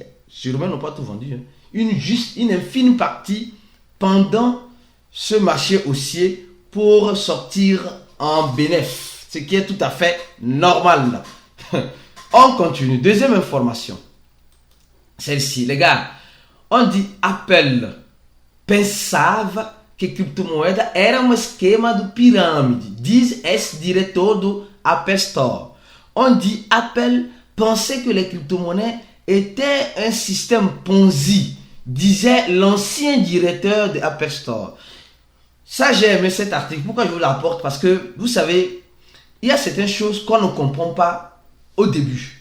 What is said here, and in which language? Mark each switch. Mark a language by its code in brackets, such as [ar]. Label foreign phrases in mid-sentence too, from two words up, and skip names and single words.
[fr] Sûrement ils n'ont pas tout vendu. Une infime partie pendant ce marché haussier pour sortir en bénéfice. Ce qui est tout à fait normal. On continue. Deuxième information. Celle-ci, les gars. On dit [pt] Apple pensava que criptomoeda era esquema de pirâmide. Diz esse diretor do Apple Store. [fr] On dit Apple pensait que les crypto-monnaies étaient un système Ponzi, disait l'ancien directeur de Apple Store. Ça, j'ai aimé cet article. Pourquoi je vous l'apporte? Parce que, vous savez, il y a certaines choses qu'on ne comprend pas au début.